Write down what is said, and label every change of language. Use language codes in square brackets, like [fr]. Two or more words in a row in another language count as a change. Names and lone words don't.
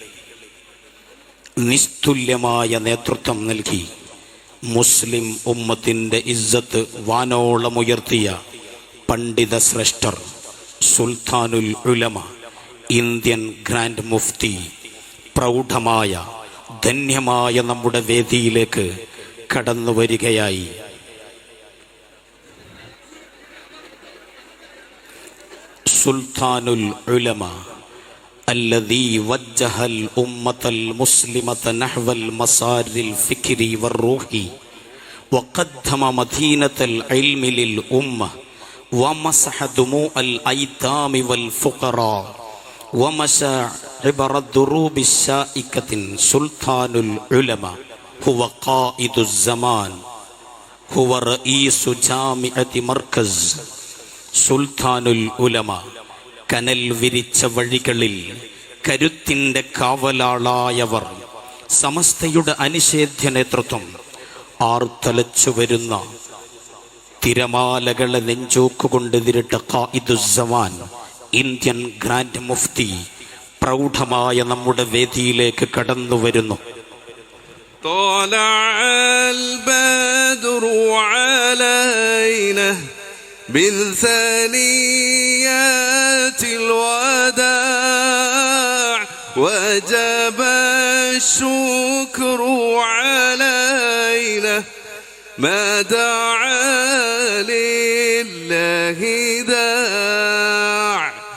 [ml] നിസ്തുല്യമായ നേതൃത്വം നൽകി മുസ്ലിം ഉമ്മത്തിൻ്റെ ഇസ്സത്ത് വാനോളമുയർത്തിയ പണ്ഡിത ശ്രേഷ്ഠർ സുൽത്താനുൽ ഉലമ, ഇന്ത്യൻ ഗ്രാൻഡ് മുഫ്തി, പ്രൗഢമായ ധന്യമായ നമ്മുടെ വേദിയിലേക്ക് കടന്നു വരികയായി. [ar] സുൽത്താനുൽ ഉലമ الذي وجه الأمة المسلمة نحو المسار الفكري والروحي وقدم مدينة العلم للأمة ومسح دموع الأيتام والفقراء ومشى عبر الدروب الشائكة. سلطان العلماء هو قائد الزمان، هو رئيس جامعة مركز. [ml] സുൽത്താനുൽ ഉലമ, കനൽ വിരിച്ച വഴികളിൽ കരുത്തിൻ്റെ കാവലാളായവർ, സമസ്തയുടെ അനിഷേധ്യ നേതൃത്വം, ആർത്തലച്ചു വരുന്ന തിരമാലകളെ നെഞ്ചോക്കുകൊണ്ടെതിരിട്ട ഖായിദുസ്സമാൻ, ഇന്ത്യൻ ഗ്രാൻഡ് മുഫ്തി, പ്രൗഢമായ നമ്മുടെ വേദിയിലേക്ക് കടന്നു വരുന്നു. [ar] من ثنيات الوداع وجب الشكر علينا ما دعا لله داع.